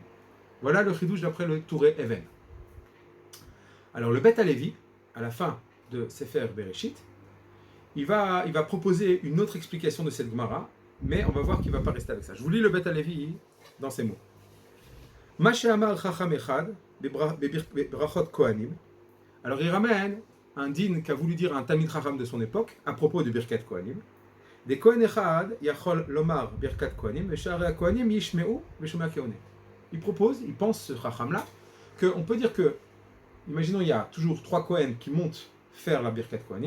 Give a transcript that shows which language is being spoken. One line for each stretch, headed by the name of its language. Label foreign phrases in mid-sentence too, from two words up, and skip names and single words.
French: Voilà le chidouche d'après le Touré Even. Alors le Beth Halevi, à la fin de Sefer Bereshit, il va proposer une autre explication de cette Gemara, mais on va voir qu'il ne va pas rester avec ça. Je vous lis le Beth Halevi dans ces mots.
Hebrew: מה שאמר חכם אחד בברכות כהנים.
French: Alors il ramène un din qu'a voulu dire un
Hebrew: תלמיד חכם
French: de son époque à propos de
Hebrew: ברכת כהנים. דכהן אחד יכול לומר ברכת כהנים ושאר כהנים ישמעו ושומע כעונה.
French: Il propose, il pense ce Chacham là, qu'on peut dire que, imaginons il y a toujours 3 Kohen qui montent faire la
Hebrew: ברכת כהנים.